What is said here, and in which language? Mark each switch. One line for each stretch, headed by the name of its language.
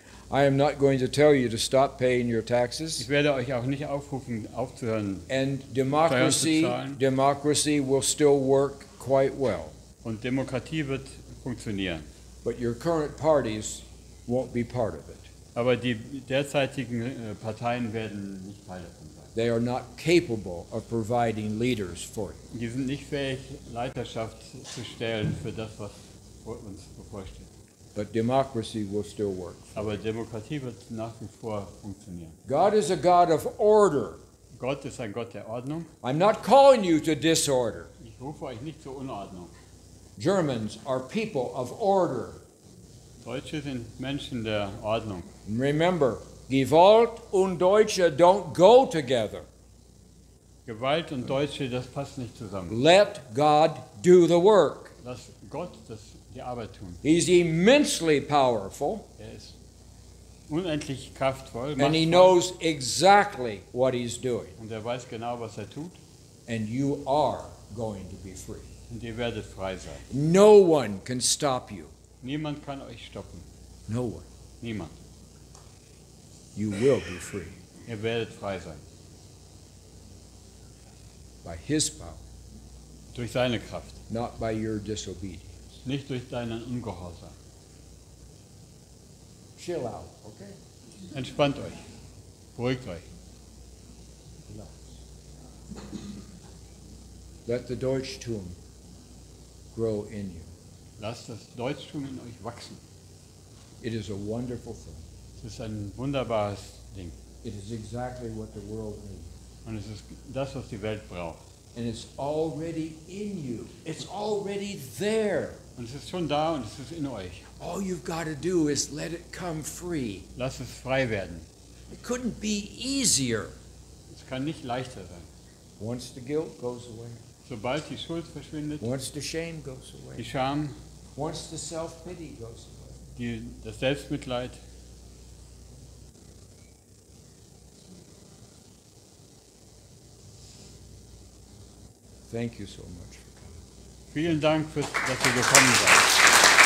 English: I am not going to tell you to stop paying your
German: Ich
English: taxes.
German: werde euch auch nicht aufrufen, aufzuhören.
English: And democracy will still work quite well.
German: Und Demokratie wird funktionieren.
English: But your current parties won't be part of it.
German: Aber die derzeitigen Parteien werden nicht Teil davon sein.
English: They are not capable of providing leaders for you.
German: Die sind nicht fähig, Leiterschaft zu stellen für das, was uns bevorsteht.
English: But democracy will still work.
German: Aber Demokratie wird nach wie vor funktionieren.
English: God is a God of order.
German: Gott ist ein Gott der Ordnung.
English: I'm not calling you to disorder.
German: Ich rufe euch nicht zur Unordnung.
English: Germans are people of order.
German: Deutsche sind Menschen der Ordnung.
English: And remember,
German: Gewalt und Deutsche
English: don't go together.
German: Gewalt und Deutsche, das passt nicht zusammen.
English: Let God do the work.
German: Lass Gott die Arbeit tun.
English: He's immensely powerful,
German: Er ist unendlich kraftvoll,
English: and he knows exactly what he's doing.
German: und er weiß genau, was er tut.
English: And you are going to be free.
German: Und ihr werdet frei sein.
English: No one can stop you.
German: Niemand kann euch stoppen.
English: No one.
German: Niemand.
English: You will be free
German: Ihr werdet frei sein.
English: by his power,
German: Durch seine Kraft.
English: not by your disobedience.
German: Nicht durch deinen Ungehorsam.
English: Chill out, okay?
German: Entspannt euch. Beruhigt euch.
English: Relax. Let the Deutschtum grow in you.
German: Lasst das Deutschtum in euch wachsen.
English: It is a wonderful thing.
German: Es ist ein wunderbares Ding.
English: It is exactly what the world needs.
German: Und es ist das, was die Welt braucht.
English: And it's already in you. It's already there.
German: Und es ist schon da und es ist in euch.
English: All you've got to do is let it come free.
German: Lasst es frei werden.
English: It couldn't be easier.
German: Es kann nicht leichter sein.
English: Once the guilt goes away,
German: Sobald die Schuld verschwindet,
English: once the shame goes
German: die
English: away,
German: Scham,
English: once the self-pity goes away,
German: das Selbstmitleid,
English: thank you so much for coming.
German: vielen Dank, dass ihr gekommen seid.